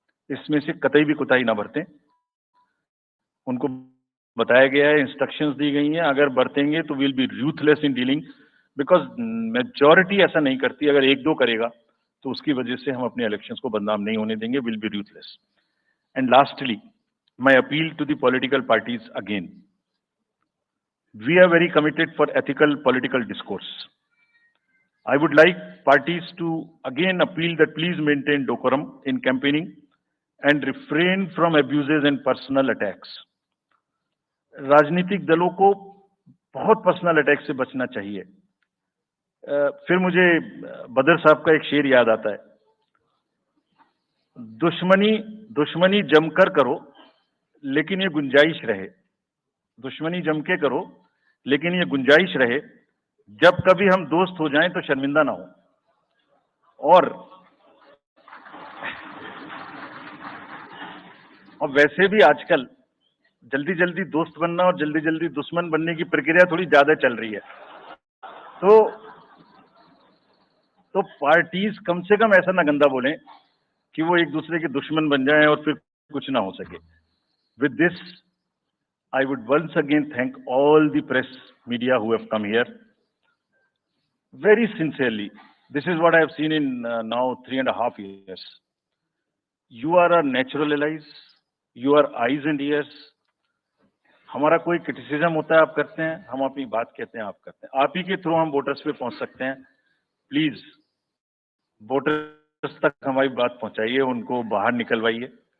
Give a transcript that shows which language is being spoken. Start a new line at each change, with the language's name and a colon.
Hindi: इसमें से कतई भी कोताही ना बरतें। उनको बताया गया है, इंस्ट्रक्शंस दी गई हैं, अगर बरतेंगे तो
English: will be ruthless in dealing,
Hindi: because majority ऐसा नहीं करती। अगर 1-2 करेगा तो उसकी वजह से हम अपने इलेक्शंस को बदनाम नहीं होने देंगे।
English: Will be ruthless. And lastly, my appeal to the political parties again, we are very committed for ethical political discourse. I would like parties to again appeal that please maintain decorum in campaigning and refrain from abuses and personal attacks.
Hindi: राजनीतिक दलों को बहुत personal attack से बचना चाहिए। फिर मुझे बदर साहब का एक शेर याद आता है, दुश्मनी जमकर करो लेकिन ये गुंजाइश रहे। दुश्मनी जम के करो लेकिन ये गुंजाइश रहे, जब कभी हम दोस्त हो जाएं तो शर्मिंदा ना हो। और वैसे भी आजकल जल्दी जल्दी दोस्त बनना और जल्दी जल्दी दुश्मन बनने की प्रक्रिया थोड़ी ज्यादा चल रही है। तो पार्टीज कम से कम ऐसा ना गंदा बोलें कि वो एक दूसरे के दुश्मन बन जाएं और फिर कुछ ना हो सके।
English: With this I would once again thank all the press media who have come here very sincerely. This is what I have seen in now 3.5 years. You are our natural allies. You are eyes and ears.
Hindi: हमारा कोई criticism होता है आप करते हैं, हम अपनी बात कहते हैं आप करते हैं। आप ही के थ्रू हम वोटर्स पे पहुंच सकते हैं। प्लीज वोटर्स तक हमारी बात पहुंचाइए, उनको बाहर निकलवाइए।